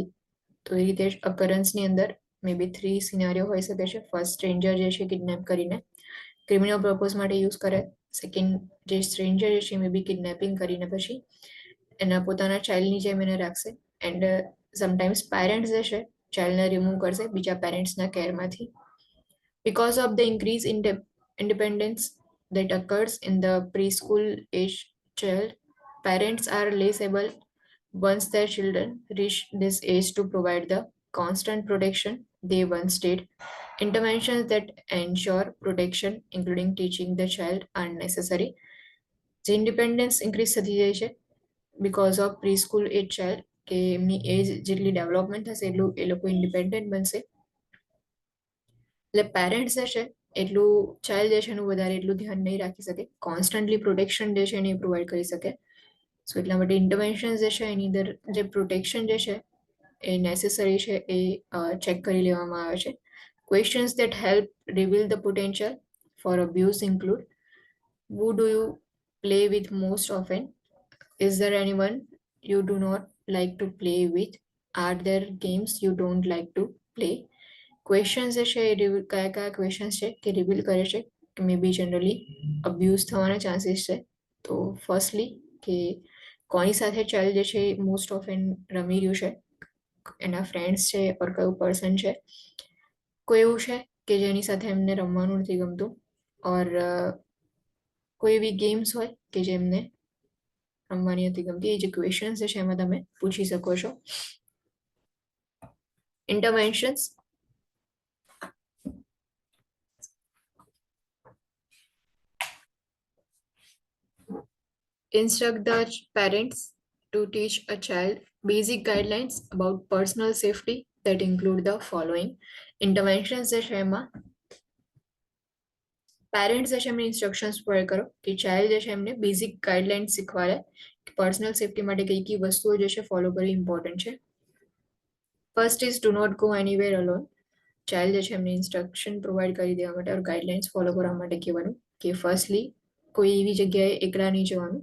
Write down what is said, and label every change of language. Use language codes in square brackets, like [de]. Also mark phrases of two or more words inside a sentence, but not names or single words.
[gu] તો એ રીતે અકરન્સની અંદર [en] maybe [gu] 3 સિનારીઓ હોઈ શકે છે. [en] first stranger [gu] જે છે કિડનેપ કરીને [en] criminal purpose [gu] માટે યુઝ કરે. સેકન્ડ જે સ્ટ્રેન્જર જે છે [en] maybe [gu] કિડનેપિંગ કરીને પછી એના પોતાના ચાઇલ્ડની જેમ એને રાખશે. [en] and sometimes [gu] પેરેન્ટ્સ જે છે ચાઇલ્ડને રિમૂવ કરશે બીજા પેરેન્ટ્સના કેરમાંથી. [en] Because of the increase in independence that occurs in the preschool age child, parents are less able once their children reach this age to provide the constant protection they once did. Interventions that ensure protection, including teaching the child, are necessary. The independence increase [gu] થતી જાય છે [en] because of preschool age child [gu] કે એમની એજ જેટલી ડેવલપમેન્ટ થશે એટલું એ લોકો ઇન્ડિપેન્ડન્ટ બનશે. એટલે પેરેન્ટ્સ જે છે એટલું ચાઇલ્ડ જે છે એનું વધારે એટલું ધ્યાન નહીં રાખી શકે, [en] constantly protection [gu] જે છે એને પ્રોવાઈડ કરી શકે. સો એટલા માટે ઇન્ટરવેન્શન્સ જે છે એની અંદર જે પ્રોટેક્શન જે છે એ નેસેસરી છે એ ચેક કરી લેવામાં આવે છે. [en] ક્વેશ્ચન્સ that help reveal the potential for abuse include: who do you play with most often? Is there anyone you do not like to play with? Are there games you don't like to play? [gu] ક્વેશ્ચન્સ જે છે એ કયા કયા ક્વેશ્ચન્સ છે કે રિવીલ કરે છે કે [en] maybe generally abuse [gu] થવાના ચાન્સીસ છે. તો ફર્સ્ટલી કે કોની સાથે ચાઇલ્ડ જે છે [en] most of [gu] રમી રહ્યું છે, એના ફ્રેન્ડ્સ છે ઓર કયું પર્સન છે. કોઈ એવું છે કે જેની સાથે એમને રમવાનું નથી ગમતું, ઓર કોઈ એવી ગેમ્સ હોય કે જેમને રમવાની નથી ગમતી. એ જે ક્વેશ્ચન્સ છે એમાં તમે પૂછી શકો છો. ઇન્ટરવેન્શન્સ: [en] instruct the parents to teach a child basic guidelines about personal safety that include the following. [gu] Interventions જે છે એમાં પેરેન્ટ્સ જે છે એમને ઇન્સ્ટ્રક્શન્સ પ્રોવાઈડ કરો કે ચાઇલ્ડ જે છે એમને [en] basic guidelines [gu] શીખવાડે કે [en] personal safety [gu] માટે કઈ કઈ વસ્તુઓ જે છે ફોલો કરવી ઇમ્પોર્ટન્ટ છે. [en] First is do not go anywhere alone. [gu] ચાઇલ્ડ જે છે એમને ઇન્સ્ટ્રક્શન પ્રોવાઈડ કરી દેવા માટે ઓર ગાઈડલાઇન્સ ફોલો કરવા માટે કહેવાનું કે ફર્સ્ટલી કોઈ એવી જગ્યાએ એકલા નહીં જવાનું.